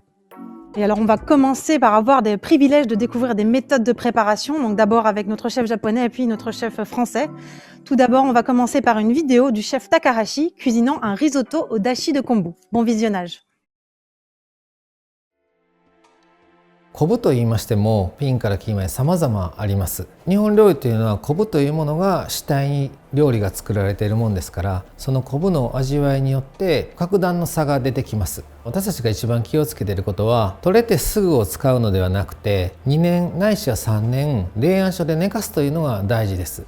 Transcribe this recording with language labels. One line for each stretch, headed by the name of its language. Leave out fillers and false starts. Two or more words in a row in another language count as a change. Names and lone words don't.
French: Et alors on va commencer par avoir des privilèges de découvrir des méthodes de préparation, donc d'abord avec notre chef japonais et puis notre chef français. Tout d'abord, on va commencer par une vidéo du chef Takahashi cuisinant un risotto au dashi de kombu. Bon visionnage.
Japanese: 昆布と言いましてもピンからキーまで様々あります。日本料理というのは昆布というものが主体に料理が作られているもんですから、その昆布の味わいによって格段の差が出てきます。私たちが一番気をつけていることは、取れてすぐを使うのではなくて2年ないしは3年冷暗所で寝かすというのが大事です。